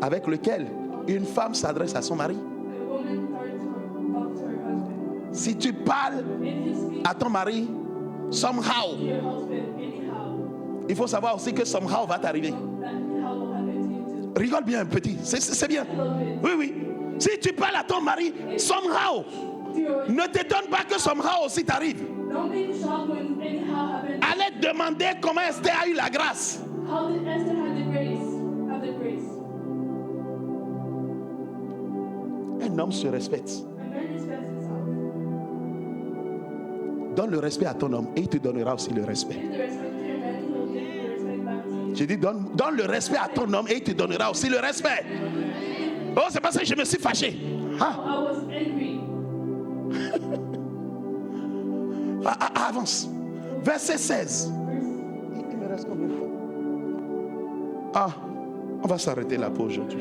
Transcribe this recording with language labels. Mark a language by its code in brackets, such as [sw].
[fr] avec lequel une femme s'adresse à son mari. [en] A woman starts to talk to her husband. [fr] Si tu parles [en] If you speak [fr] à ton mari, somehow, [en] to your husband anyhow, [fr] il faut savoir aussi que somehow va t'arriver. [en] that how will happen to you too. [fr] Rigole bien, petit, c'est bien. Oui, oui. Si tu parles à ton mari, somehow, ne te donne pas que somehow aussi t'arrive. [en] Don't be shocked when anyhow happens. [fr] Allez demander comment Esther a eu la grâce. [en] How did Esther have the grace? Have the grace. [fr] Un homme se respecte. [en] A man respects himself. [fr] Donne le respect à ton homme et il te donnera aussi le respect. [en] Give the respect to your man, he'll give you the respect back to you. [fr] J'ai dit, donne le respect à ton homme et il te donnera aussi le respect. Oh, c'est parce que je me suis fâché. Hein? [en] I was angry. [fr] Avance. Verset 16. Il me reste combien de temps? Ah, on va s'arrêter là pour aujourd'hui.